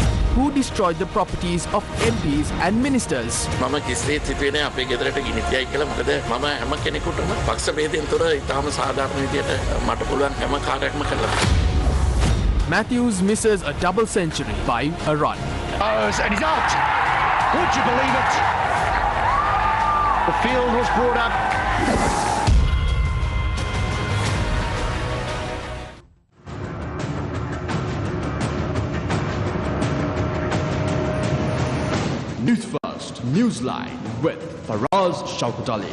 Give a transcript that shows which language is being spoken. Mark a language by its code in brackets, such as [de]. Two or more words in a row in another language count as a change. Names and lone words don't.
[en] who destroyed the properties of MPs and ministers. [si] මම කිසිසේත් හිතුවේ නෑ අපේ ගෙදරට ගිනි තියයි කියලා. මොකද මම හැම කෙනෙකුටම පක්ෂ ભેදයෙන් තොර ඉතාම සාධාරණ විදියට මට පුළුවන් හැම කාර්යයක්ම කරලා. [en] Matthews misses a double century by a run. And he's out. Would you believe it? The field was brought up. Newsfirst, Newsline with Faraz Shaukutali.